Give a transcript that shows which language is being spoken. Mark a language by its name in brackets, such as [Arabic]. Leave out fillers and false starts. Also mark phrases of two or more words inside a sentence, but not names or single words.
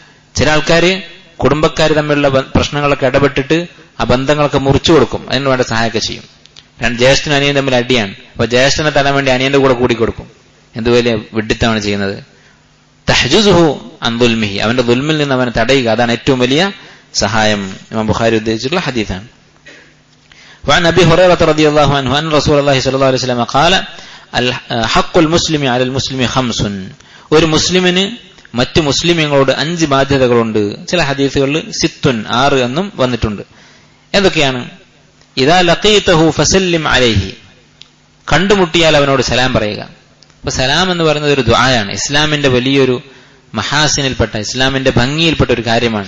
[Malayalam] ചില ആൾക്കാര് കുടുംബക്കാർ തമ്മിലുള്ള പ്രശ്നങ്ങളൊക്കെ ഇടപെട്ടിട്ട് ആ ബന്ധങ്ങളൊക്കെ മുറിച്ചു കൊടുക്കും, അതിന് വേണ്ട സഹായമൊക്കെ ചെയ്യും. ജ്യേഷ്ഠനും അനിയൻ തമ്മിൽ അടിയാണ്, അപ്പൊ ജ്യേഷ്ഠനെ തരാൻ വേണ്ടി അനിയന്റെ കൂടെ കൂടിക്കൊടുക്കും. എന്ത് വലിയ വിഡ്ഢിത്തമാണ് ചെയ്യുന്നത്. [Arabic] تحجزه عن ظلمه, [Malayalam] അവന്റെ ദുൽമിൽ നിന്ന് അവനെ തടയുക, അതാണ് ഏറ്റവും വലിയ സഹായം. ഇമാം ബുഖാരി ഉദ്ധരിച്ചിട്ടുള്ള ഹദീസാണ്. [Arabic] وعن أبي هريرة رضي الله عنه أن رسول الله صلى الله عليه وسلم قال حق المسلم على المسلم خمس, [Malayalam] ഒരു മുസ്ലിമിന് മറ്റു മുസ്ലിമീങ്ങളോട് 5 ബാധ്യതകളുണ്ട്. ചില ഹദീസുകളിൽ 6 എന്നും വന്നിട്ടുണ്ട്. എന്തൊക്കെയാണ്? [Arabic] إذا لقيته فسلم عليه, [Malayalam] കണ്ടുമുട്ടിയാൽ അവനോട് സലാം പറയുക. അപ്പൊ സലാം എന്ന് പറയുന്നത് ഒരു ദുആയാണ്. ഇസ്ലാമിന്റെ വലിയൊരു മഹാസിനിൽപ്പെട്ട, ഇസ്ലാമിന്റെ ഭംഗിയിൽപ്പെട്ട ഒരു കാര്യമാണ്.